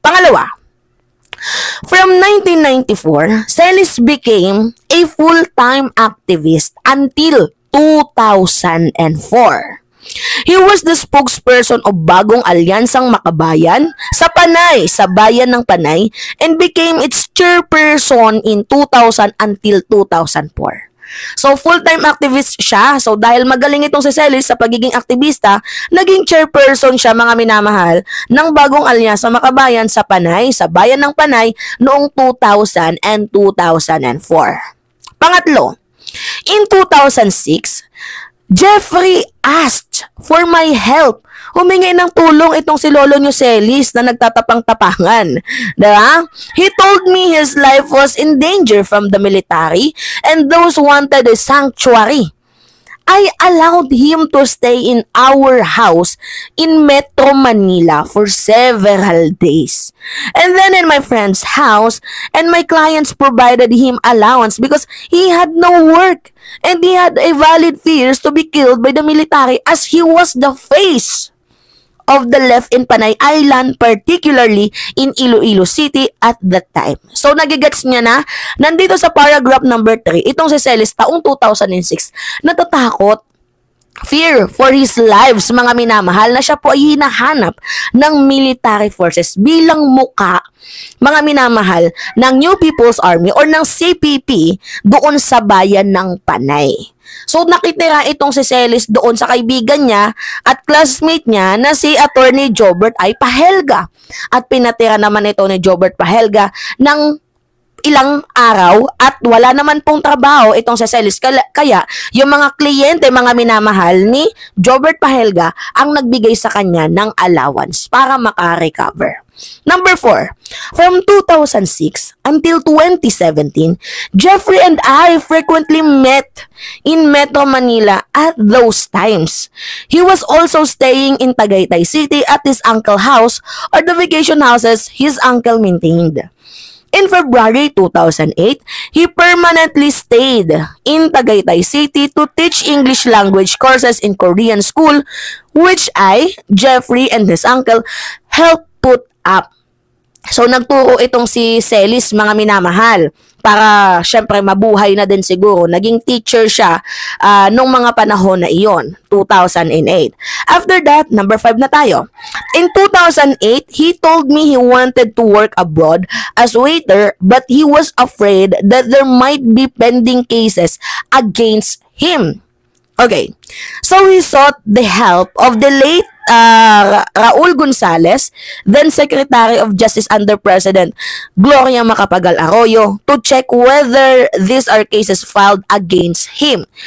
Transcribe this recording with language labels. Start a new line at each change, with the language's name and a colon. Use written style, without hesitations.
English: Pangalawa, from 1994, Celis became a full-time activist until 2004. He was the spokesperson of Bagong Alyansang Makabayan sa Panay, sa bayan ng Panay, and became its chairperson in 2000 until 2004.
Filipino: So, full-time activist siya. So, dahil magaling itong si Celis sa pagiging aktivista, naging chairperson siya, mga minamahal, ng Bagong Alyansa Makabayan sa Panay, sa bayan ng Panay, noong 2000 and 2004.
English: Pangatlo, in 2006, Jeffrey asked for my help.
Filipino: Humingi ng tulong itong si Lolo nyo Celis na nagtatapang-tapangan. Diba?
English: He told me his life was in danger from the military and those wanted a sanctuary. I allowed him to stay in our house in Metro Manila for several days. And then in my friend's house, and my clients provided him allowance because he had no work and he had a valid fears to be killed by the military as he was the face of the left in Panay Island, particularly in Iloilo City at that time.
Filipino: So, nagigets niya na, nandito sa paragraph number 3, itong si Celis taong 2006, natatakot,
English: fear for his lives,
Filipino: mga minamahal, na siya po ay hinahanap ng military forces bilang muka, mga minamahal, ng New People's Army or ng CPP doon sa bayan ng Panay. So, nakitira itong si Celis doon sa kaibigan niya at classmate niya na si Attorney Jobert I. Pahelga. At pinatira naman ito ni Jobert Pahelga ng ilang araw at wala naman pong trabaho itong si Celis. Kaya, yung mga kliyente, mga minamahal ni Jobert Pahelga ang nagbigay sa kanya ng allowance para makarecover.
English: Number 4, from 2006 until 2017, Jeffrey and I frequently met in Metro Manila at those times. He was also staying in Tagaytay City at his uncle's house or the vacation houses his uncle maintained. In February 2008, he permanently stayed in Tagaytay City to teach English language courses in Korean school, which I, Jeffrey, and his uncle helped put up.
Filipino: So, nagturo itong si Celis, mga minamahal, para syempre mabuhay na din siguro. Naging teacher siya nung mga panahon na iyon, 2008.
English: After that, number 5
Filipino: na tayo.
English: In 2008, he told me he wanted to work abroad as waiter but he was afraid that there might be pending cases against him. Okay, so he sought the help of the late Raul Gonzales, then Secretary of Justice under President Gloria Macapagal Arroyo, to check whether these are cases filed against him.